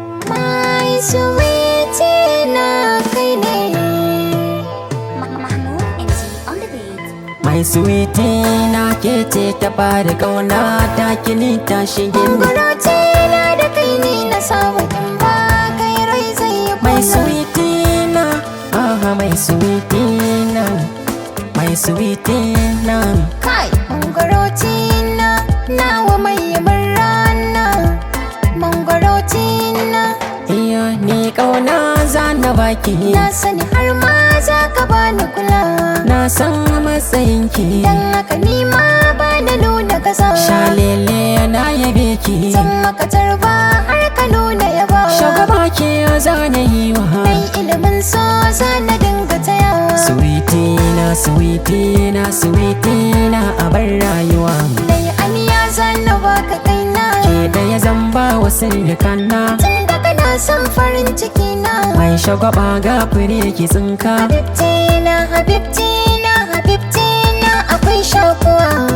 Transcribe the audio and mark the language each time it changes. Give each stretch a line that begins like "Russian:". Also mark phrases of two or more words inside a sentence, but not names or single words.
English: My sweetie
Hausa: na kai ne. Ma-,
English: Mahmoud M G on the beat. My sweetie
Hausa: na ke ce ta fara ƙauna ta kini ta shige ni. Gurati na da kai ne na samu in ba kai rai zai yi My kuna. sweetie na, aha,
English: my sweetie
Hausa: na,
English: my sweetie
Hausa: na. Kai, gurati na, nawa mai murana. Gurati na. Iya, ni ƙauna za na baki. Na sani har ma za ka bani kulawa. Na san matsayinki. Dan haka ni ma ba na nuna gazawa. Shalele na yabe ki. Zan maka tarba har ka nuna yabawa. Shugaba ke ya za na yi wa. Mai ilimin so za na dinga tayawa. Sweetie na, sweetie na, sweetie na, abar rayuwa. Nai aniya za na baka kaina. Ke ɗaya zan ba wa sirrikana. Tun da kana son farin ciki na. Mai shagwaba ga fure ki tsinka. Habibti na, habibti na, habibti na, akwai shakuwa.